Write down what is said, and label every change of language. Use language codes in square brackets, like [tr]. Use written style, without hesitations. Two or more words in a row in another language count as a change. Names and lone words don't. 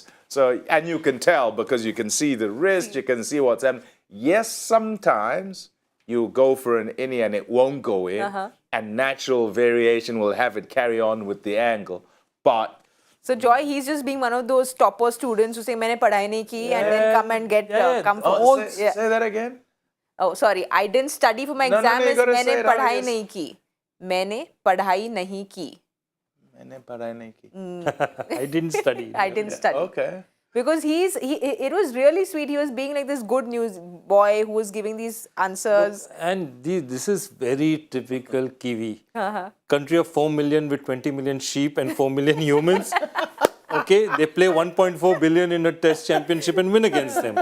[en] So, and you can tell because you can see the wrist, you can see what's happening. Yes, sometimes you go for an innie and it won't go in, and natural variation will have it carry on with the angle. But so Joy, he's just being one of those topper students who say, [hi] "मैंने पढ़ाई नहीं की," [en] and then come and get come for say that again. Oh, sorry, I didn't study for my exam. [hi] मैंने पढ़ाई नहीं की। मैंने पढ़ाई नहीं की. मैंने पढ़ाई नहीं की. [en] I didn't study. I didn't study. Okay. Because it was really sweet. He was being like this good news boy who was giving these answers. And this is very typical Kiwi. Country of 4 million with 20 million sheep and 4 million humans. Okay, they play 1.4 billion in a test championship and win against them.